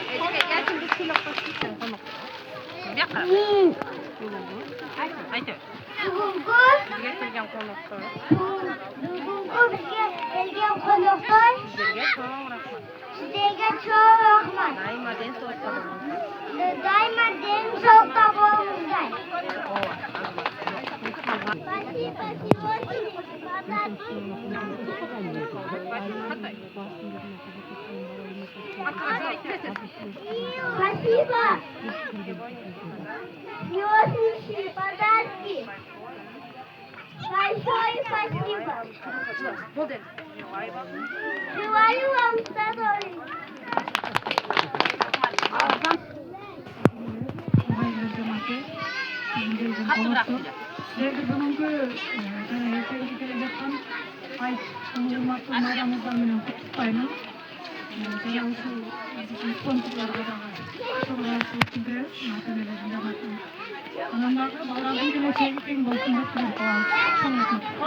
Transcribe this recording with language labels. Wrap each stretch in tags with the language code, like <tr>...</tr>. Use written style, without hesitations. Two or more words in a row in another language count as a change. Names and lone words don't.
<ky>Бүгүнкү бизге келген коноктор сиздерге чоң рахмат. Дайыма ден соолукта болуңуздар.</ky> <ru>Спасибо. Сегодняшние подарки. Большое спасибо. Желаю вам здоровья.</ru> <ky>Sizlerdi бүгүнкү жана эртеңки келе жаткан айт урматтуу майрамыңыздар менен куттуктаймын. Жана ушул спонсорлорго дагы чоң ыраазычылык билдиребиз. Ата-энелердин жамаатына. Анан дагы балдардын келечеги тең болсун деп тилеп коебуз.</ky>